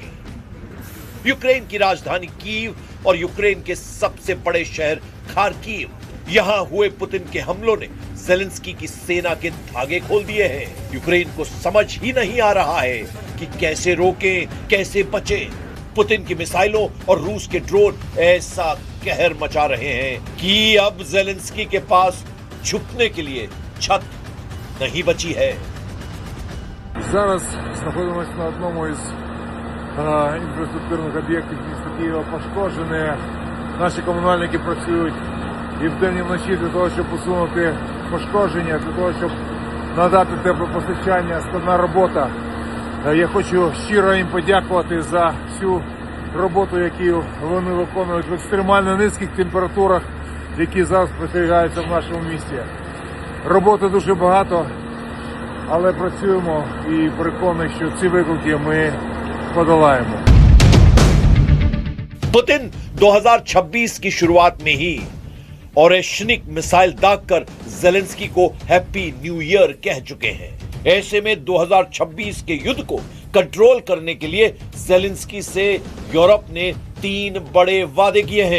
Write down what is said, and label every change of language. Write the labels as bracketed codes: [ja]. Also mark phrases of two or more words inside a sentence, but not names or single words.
[hi] यूक्रेन की राजधानी कीव और यूक्रेन के सबसे बड़े शहर खार्किव, यहां हुए पुतिन के हमलों ने ज़ेलेंस्की की सेना के धागे खोल दिए हैं। यूक्रेन को समझ ही नहीं आ रहा है कि कैसे रोकें, कैसे बचें। पुतिन की मिसाइलों और रूस के ड्रोन ऐसा कहर मचा रहे हैं कि अब ज़ेलेंस्की के पास छुपने के लिए छत नहीं बची है। [uk] Зараз знаходимося на одному із інфраструктурних об'єктів міста Києва. Пошкоджене. Наші комунальники працюють і вдень, і вночі для того, щоб усунути пошкодження, для того, щоб надати теплопостачання. Складна робота. Я хочу щиро їм подякувати за всю роботу, яку вони виконують в екстремально низьких температурах, які зараз спостерігаються в нашому місті. Роботи дуже багато, але працюємо і переконані, що ці виклики ми подолаємо. [hi] पुतिन 2026 की शुरुआत में ही ओरेशनिक मिसाइल दागकर ज़ेलेंस्की को [en] happy new year [hi] कह चुके हैं। ऐसे में 2026 के युद्ध को कंट्रोल करने के लिए ज़ेलेंस्की से यूरोप ने 3 बड़े वादे किए हैं।